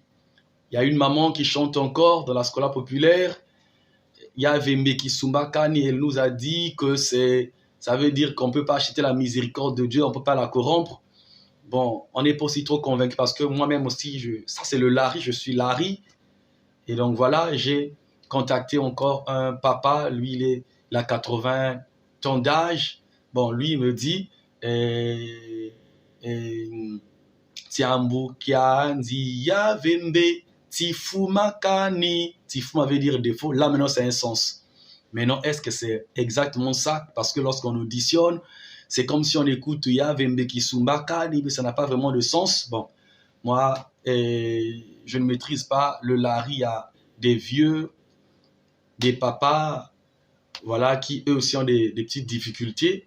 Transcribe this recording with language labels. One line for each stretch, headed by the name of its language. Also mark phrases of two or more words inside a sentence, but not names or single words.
French: Il y a une maman qui chante encore dans la scola populaire, Yahvé
Laari: Mbekisumba Kani,
French: elle nous a dit que ça veut dire qu'on ne peut pas acheter la miséricorde de Dieu, on ne peut pas la corrompre. Bon, on n'est pas aussi trop convaincu parce que moi-même aussi, ça c'est le Larry, je suis Larry. Et donc voilà, j'ai contacté encore un papa, lui il a 80 ans d'âge. Bon, lui il me dit,
Laari: Tiambu kianzi yavembe tifumakani.
French: Tifuma veut dire défaut, là maintenant c'est un sens. Maintenant, est-ce que c'est exactement ça? Parce que lorsqu'on auditionne, c'est comme si on écoute Yahvé Mbekisumba, mais ça n'a pas vraiment de sens. Bon, moi, je ne maîtrise pas le Larry. Il y a des vieux, des papas, voilà, qui eux aussi ont des petites difficultés.